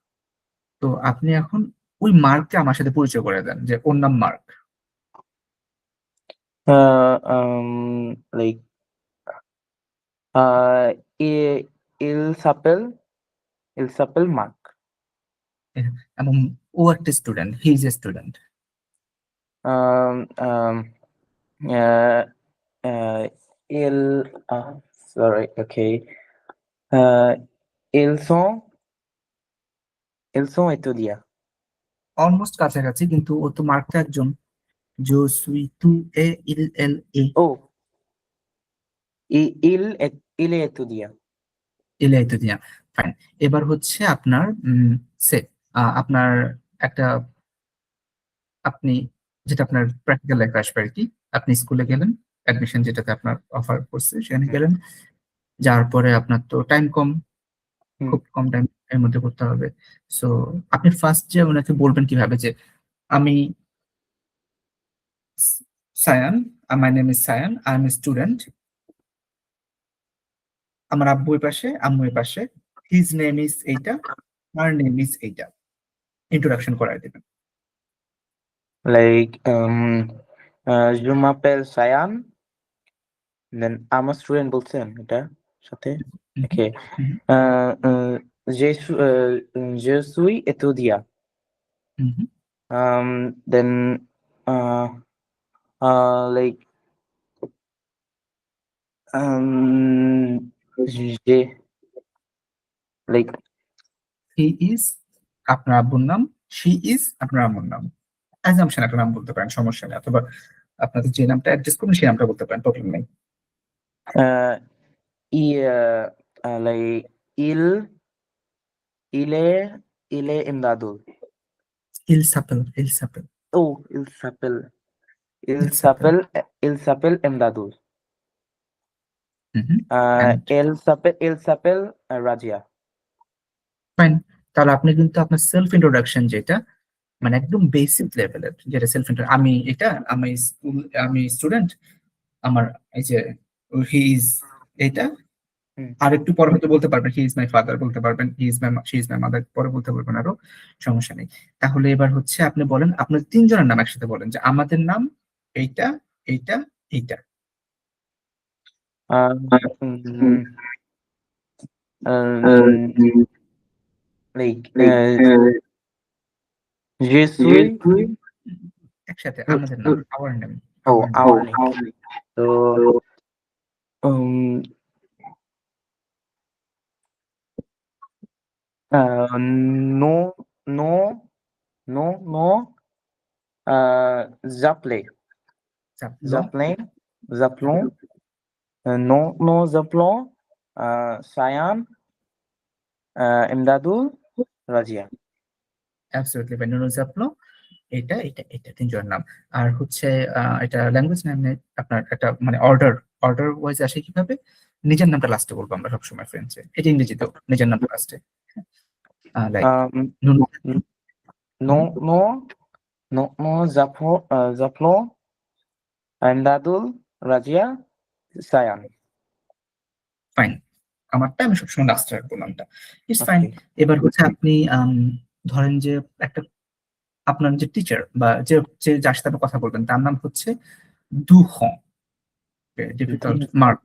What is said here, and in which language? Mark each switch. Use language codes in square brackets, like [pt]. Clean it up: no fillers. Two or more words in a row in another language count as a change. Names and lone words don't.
[bn] তো আপনি এখন ওই মার্ককে আমার সাথে পরিচয় করে দেন যে ওর নাম মার্ক। [fr] like il s'appelle Mark. [bn] এবং ও একটা স্টুডেন্ট, [en] He is a student. Um, um, uh, il, sorry, okay. [fr] Uh, ils sont, ils sont étudiants. [bn] অলমোস্ট কাছাকাছি, কিন্তু ও তো মার্কটা একজন। [fr] জো সুই তু এ ইল এল এ Oh, il est étudiant. il est étudiant. ফাইন। [bn] এবার হচ্ছে আপনার সে আপনার একটা, আপনি যেটা আপনার প্র্যাকটিক্যাল লাইফে আসবে আর কি। আপনি স্কুলে গেলেন, অ্যাডমিশন যেটাতে আপনার অফার করছে সেখানে হুম, গেলেন। যাওয়ার পরে আপনার তো টাইম কম, হুম। খুব কম টাইম এর মধ্যে করতে হবে। সো আপনি ফার্স্ট যে ওনাকে বলবেন কিভাবে যে আমি সায়ান, [en] my name is Sayan, I am a student, [bn] আমার আব্বু এর পাশে আম্মু এর পাশে, [en] his name is [bn] এইটা, [en] her name is [bn] এইটা, ইন্ট্রোডাকশন করায় দেবেন। [en] Like, [fr] je m'appelle [en] Sayan, then I'm a student [bn] বলছেন এটা সাথে। হুম, [en] Okay. হুম, [fr] Je suis étudiant. হুম, হুম। [en] Then, uh, like, j'ai, like, He is [bn] আপনার আব্বুর নাম, [en] she is [bn] আপনার আম্মুর নাম। অ্যাজাম্পশন একটা নাম বলতে পারেন, সমস্যা নেই। অথবা আপনাদের যে নামটা অ্যাডজাস্ট করবেন সেই নামটা বলতে পারেন, প্রবলেম নেই। [en] uh, like, [fr] il est, il est Imdadul. il s'appelle, Oh, il il s'appelle. s'appelle, il s'appelle Imdadul. [en] And [fr] Il s'appelle Rajia. [bn] ফাইন। তাহলে আপনি কিন্তু আপনার [en] self introduction [bn] যেটা, মানে একদম বেসিক লেভেলের যেটা [en] self introduction, [bn] আমি এটা, আমি স্কুল, আমি স্টুডেন্ট, আমার এই যে [en] he is [bn] এটা। হুম। আর একটু পরে হয়তো বলতে পারবেন [en] he is my father, [bn] বলতে পারবেন [en] he is my, she is my mother, [bn] পরে বলতে পারবেন আরো, সমস্যা নেই। তাহলে এবার হচ্ছে আপনি বলেন আপনার তিনজনের নাম একসাথে বলেন যে আমাদের নাম এইটা, এইটা, এইটা। [en] Um, like, [fr] je suis, [bn] একসাথে আমাদের নাম, [en] our name, oh, our name. our name. So, [fr] um, non, non, non, non, j'appelais, j'appelons, non, nous appelons, Sayan, Imdadul, Razia. [bn] অ্যাবসলিউটলি ফাইন। আপনি এটা এটা এটা তিনজনের নাম। আর হচ্ছে এটা [en] language name, [bn] আপনার একটা মানে অর্ডার, [en] order wise [bn] আসে কিভাবে, নিজের নামটা লাস্টে বলবো আমরা সবসময় ফ্রেন্ডসে, এটা ইংরেজিতেও নিজের নামটা লাস্টে। লাইক [fr] Um, non, non, non, nous appelons Imdadul, Razia, Sayan. [bn] ফাইন। আমারটা আমি সবসময় লাস্টে রাখবো নামটা, [en] it's fine. Okay. [bn] এবার হচ্ছে আপনি ধরেন যে একটা, আপনার যে টিচার বা যে যে যার সাথে আপনি কথা বলবেন তার নাম হচ্ছে দুহং, [en] difficult mark.